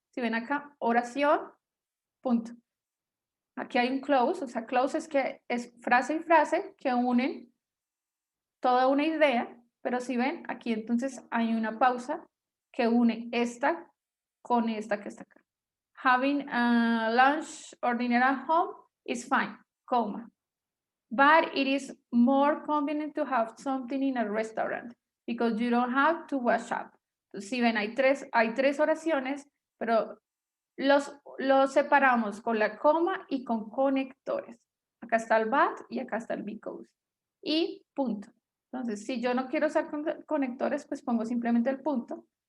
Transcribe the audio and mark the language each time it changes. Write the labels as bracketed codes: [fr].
[es] Si ven acá, oración, punto. Aquí hay un close, o sea, close es que es frase y frase que unen toda una idea, pero si ven, aquí entonces hay una pausa que une esta con esta que está acá. [en] Having a lunch or dinner at home is fine, comma. But it is more convenient to have something in a restaurant because you don't have to wash up. [es] Entonces, si ven, hay tres oraciones, pero los separamos con la coma y con conectores. Acá está el but y acá está el because. Y punto. Entonces, si yo no quiero usar conectores, pues pongo simplemente el punto.